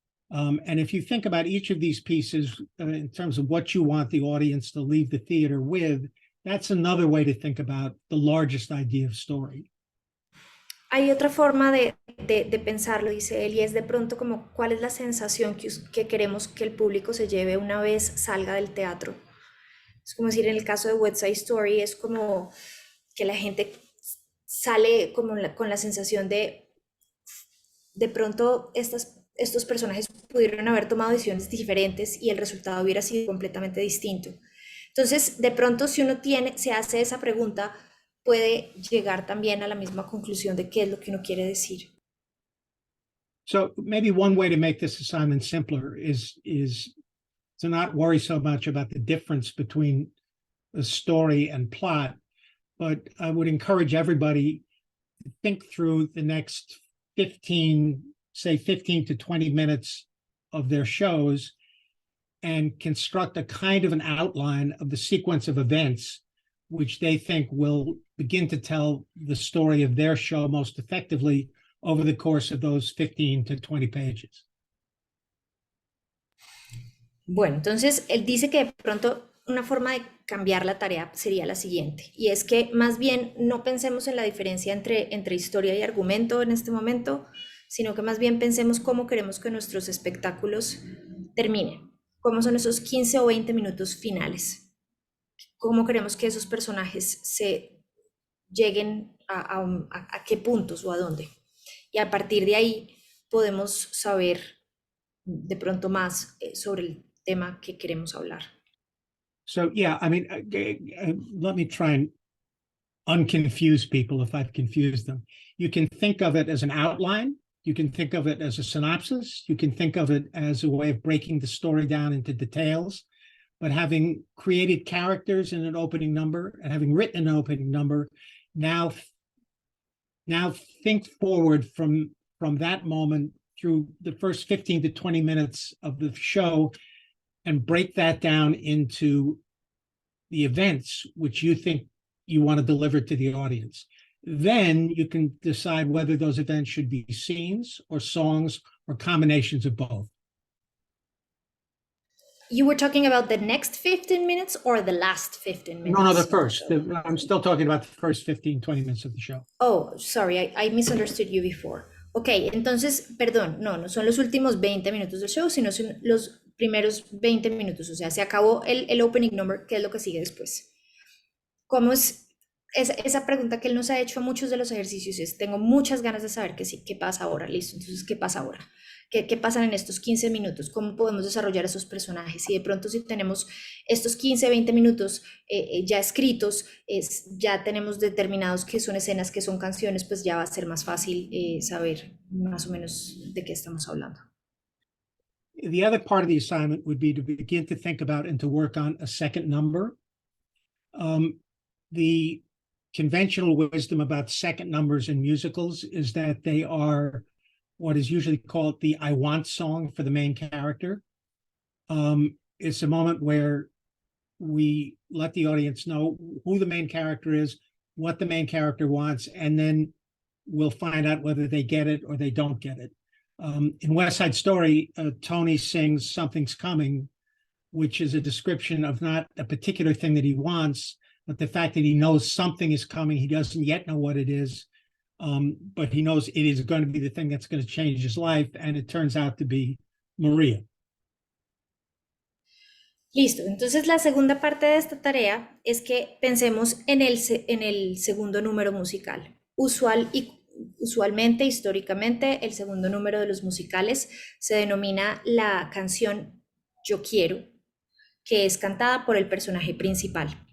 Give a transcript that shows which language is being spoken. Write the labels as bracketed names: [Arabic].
[English] And if you think about each of these pieces in terms of what you want the audience to leave the theater with, that's another way to think about the largest idea of story. [Spanish] Hay otra forma de pensarlo, dice él, y es de pronto como cuál es la sensación que queremos que el público se lleve una vez salga del teatro. Es como decir, en el caso de West Side Story, es como que la gente sale como con la sensación de pronto estos personajes pudieron haber tomado decisiones diferentes y el resultado hubiera sido completamente distinto. Entonces, de pronto, si uno se hace esa pregunta, puede llegar también a la misma conclusión de qué es lo que uno quiere decir. [English] So maybe one way to make this assignment simpler is to not worry so much about the difference between the story and plot, but I would encourage everybody to think through the next 15 to 20 minutes of their shows and construct a kind of an outline of the sequence of events which they think will begin to tell the story of their show most effectively over the course of those 15 to 20 pages. [Spanish] Bueno, entonces él dice que de pronto una forma de cambiar la tarea sería la siguiente, y es que más bien no pensemos en la diferencia entre historia y argumento en este momento, sino que más bien pensemos cómo queremos que nuestros espectáculos terminen, cómo son esos 15 o 20 minutos finales, cómo queremos que esos personajes se lleguen a qué puntos o a dónde. Y a partir de ahí podemos saber de pronto más sobre el tema que queremos hablar. [English] So, yeah, I mean, let me try and unconfuse people if I've confused them. You can think of it as an outline. You can think of it as a synopsis. You can think of it as a way of breaking the story down into details. But having created characters in an opening number and having written an opening number, now think forward from that moment through the first 15 to 20 minutes of the show and break that down into the events which you think you want to deliver to the audience. Then you can decide whether those events should be scenes or songs or combinations of both. You were talking about the next 15 minutes or the last 15 minutes? No, the first. I'm still talking about the first 15, 20 minutes of the show. Oh, sorry, I misunderstood you before. [Spanish] Ok, entonces, perdón, no son los últimos 20 minutos del show, sino son los primeros 20 minutos, o sea, se acabó el opening number, ¿qué es lo que sigue después? ¿Cómo es esa pregunta que él nos ha hecho a muchos de los ejercicios? Es, tengo muchas ganas de saber qué pasa ahora, listo, entonces, ¿qué pasa ahora? ¿Qué pasan en estos 15 minutos? ¿Cómo podemos desarrollar esos personajes? Y de pronto si tenemos estos 15, 20 minutos ya escritos, ya tenemos determinados qué son escenas, qué son canciones, pues ya va a ser más fácil saber más o menos de qué estamos hablando. [English] The other part of the assignment would be to begin to think about and to work on a second number. The conventional wisdom about second numbers in musicals is that they are what is usually called the I want song for the main character. It's a moment where we let the audience know who the main character is, what the main character wants, and then we'll find out whether they get it or they don't get it. In West Side Story, Tony sings Something's Coming, which is a description of not a particular thing that he wants, but the fact that he knows something is coming. He doesn't yet know what it is, but he knows it is going to be the thing that's going to change his life, and it turns out to be Maria. [Spanish] Listo, entonces la segunda parte de esta tarea es que pensemos en el segundo número musical. Usualmente, históricamente, el segundo número de los musicales se denomina la canción Yo Quiero, que es cantada por el personaje principal.